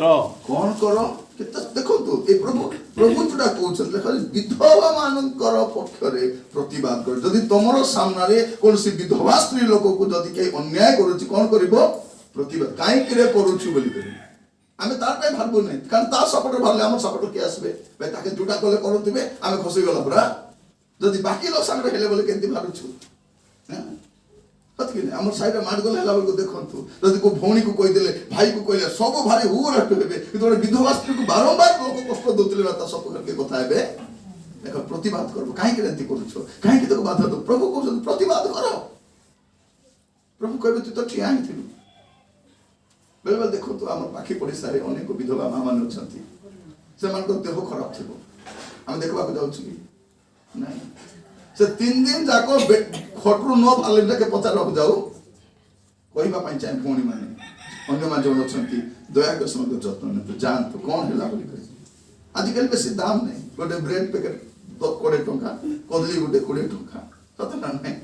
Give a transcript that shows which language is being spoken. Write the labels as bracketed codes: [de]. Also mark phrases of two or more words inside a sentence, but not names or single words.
[or] କ'ଣ କର ଦେଖନ୍ତୁ ଏ ପ୍ରଭୁ ଯୋଉଟା କହୁଛନ୍ତି ବିଧବା ମାନଙ୍କର ପକ୍ଷରେ ପ୍ରତିବାଦ କର ଯଦି ତମର ସାମ୍ନାରେ କୌଣସି ବିଧବା ସ୍ତ୍ରୀ ଲୋକକୁ ଯଦି କେହି ଅନ୍ୟାୟ କରୁଛି କ'ଣ କରିବ ପ୍ରତିବାଦ କାହିଁକି କରୁଛୁ ବୋଲି କରିବ ଆମେ ତାର ପାଇଁ ଭାବୁ ନାହିଁ କାରଣ ତା ସପୋର୍ଟରେ ଭାବିଲେ ଆମର ସପୋର୍ଟ କିଏ ଆସିବେ ଭାଇ ତାକେ ଯୋଉଟା କଲେ କରୁଥିବେ ଆମେ ଖସି ଗଲା ପୁରା ଯଦି ବାକି ଲୋକ ସାଙ୍ଗରେ ହେଲେ ବୋଲି କେମିତି ଭାବୁଛୁ ଆମର ସାଇଡେ ମାଠଗୋଲ ହେଲା ବେଲକୁ ଦେଖନ୍ତୁ ଯଦି କୋଉ ଭଉଣୀକୁ କହିଦେଲେ ଭାଇକୁ କହିଲେ ସବୁ ଭାରି ହୁରାଟ ହେବେ କିନ୍ତୁ ଗୋଟେ ବିଧବା ସ୍ତ୍ରୀକୁ ବାରମ୍ବାର ଲୋକ କଷ୍ଟ ଦଉଥିଲେ ତା ସପକ୍ଷରେ କଥା ହେବେ ଦେଖ ପ୍ରତିବାଦ କରିବ କାହିଁକି ଏମିତି କରୁଛ କାହିଁକି ତାକୁ ବାଧା ଦଉ ପ୍ରଭୁ କହୁଛନ୍ତି ପ୍ରତିବାଦ କର ପ୍ରଭୁ କହିବେ ତୁ ତ ଠିଆ ହେଇଥିଲୁ ବେଳେବେଳେ ଦେଖନ୍ତୁ ଆମର ପାଖି ପଡ଼ିଶାରେ ଅନେକ ବିଧବା ମା ମାନେ ଅଛନ୍ତି ସେମାନଙ୍କ ଦେହ ଖରାପ ଥିବ ଆମେ ଦେଖିବାକୁ ଯାଉଛୁ କି ନାହିଁ ସେ 3 ଦିନ ଯାକ ଖଟରୁ ନ ବାହାରିଲେ କେ ପଚାରବାକୁ ଯାଉ କହିବା ପାଇଁ ଚାହେଁ ଭଉଣୀ ମାନେ ଅନ୍ୟମାନେ ଯେଉଁ ଅଛନ୍ତି ଦୟାକରି ସେମାନଙ୍କ ଯତ୍ନ ନିଅନ୍ତୁ ଯାଆନ୍ତୁ କ'ଣ ହେଲା ବୋଲି କହି ଆଜିକାଲି ବେଶୀ ଦାମ ନାହିଁ ଗୋଟେ ବ୍ରେଡ୍ ପ୍ୟାକେଟ୍ 20 ଟଙ୍କା କଦଳୀ ଗୋଟେ 20 ଟଙ୍କା ସତ ନା ନାହିଁ